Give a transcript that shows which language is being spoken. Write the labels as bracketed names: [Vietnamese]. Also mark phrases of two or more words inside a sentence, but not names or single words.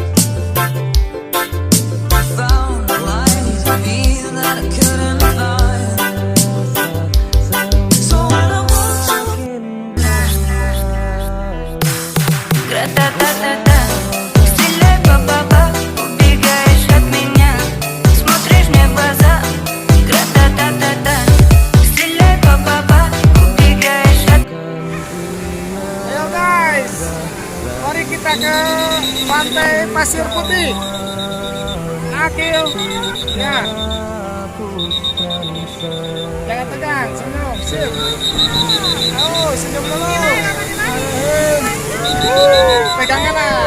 [English] Found a light in me that I couldn't find. So when I'm with you, [Russian] гра-та-та-та-та, стреляй, па-па-па, убегаешь от меня, смотришь мне в глаза. Гра-та-та-та-та, стреляй, па-па-па, убегаешь от [Indonesian] Ayo guys, mari kita ke pantai Pasir Putih. Akil, ya. Jangan tegang, senyum, sip. Oh, senyum dulu. Pegangan lah.